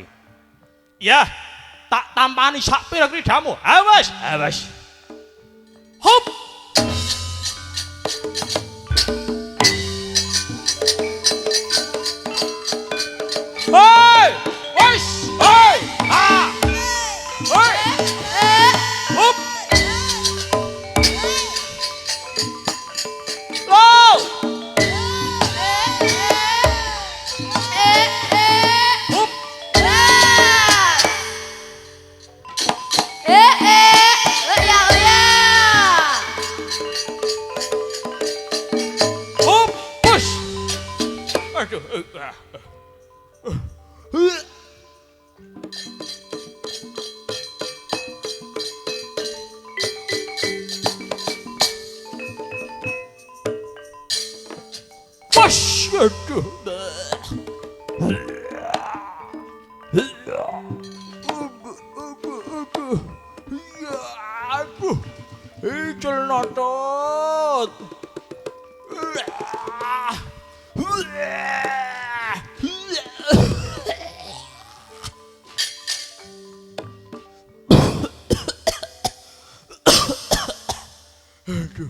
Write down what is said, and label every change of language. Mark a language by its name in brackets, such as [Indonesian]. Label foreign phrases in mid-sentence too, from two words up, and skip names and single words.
[Javanese] Ya, tak tampani sak pira kridamu. Awas, awas. Hop. Hoi! Wis! Hoi! Ah! Hoi! Hop! Low! Hop! Hop! Push! Aduh. Push! Aduh. Aduh. Celana tot. Aduh.